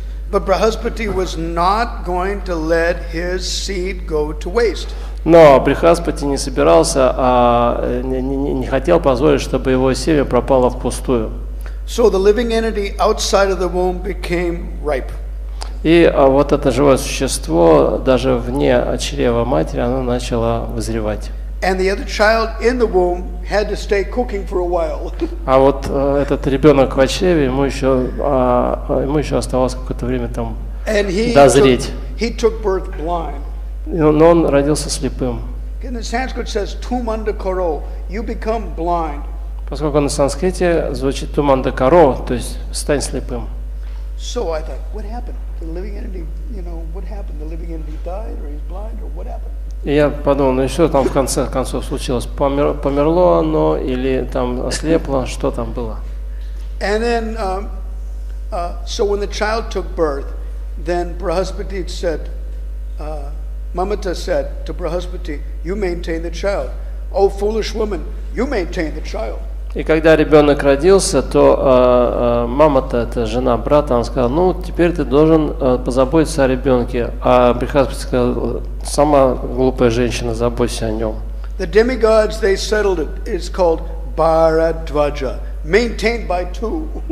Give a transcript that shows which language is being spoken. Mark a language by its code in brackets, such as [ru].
[en] But Brahaspati was not going to let his seed go to waste. [ru] Но Брихаспати не собирался, не хотел позволить, чтобы его семя пропало впустую. [en] So the living entity outside of the womb became ripe. [ru] И вот это живое существо, даже вне чрева матери, оно начало вызревать. [en] And the other child in the womb had to stay cooking for a while. [ru] А вот этот ребенок в чреве, ему еще оставалось какое-то время там дозреть. [en] He took birth blind. [ru] Но он родился слепым. [en] In the Sanskrit says tumanda karo, you become blind. [ru] Поскольку на санскрите звучит туманда каро, то есть стань слепым. [en] So I thought, what happened? The living entity, what happened? The living entity died, or he's blind, or what happened? [ru] И я подумал, ну и что там в конце концов случилось? Померло оно или там ослепло? Что там было? [en] And then, so when the child took birth, then Brahaspati said, Mamata said to Brahaspati, you maintain the child. Oh, foolish woman, you maintain the child. [ru] И когда ребенок родился, то мама-то, это жена брата, она сказала, ну, теперь ты должен позаботиться о ребенке. А Брихаспати сказал, сама глупая женщина, заботься о нем. [en] The demigods, they settled it. It's called Bharadvaja, maintained by two.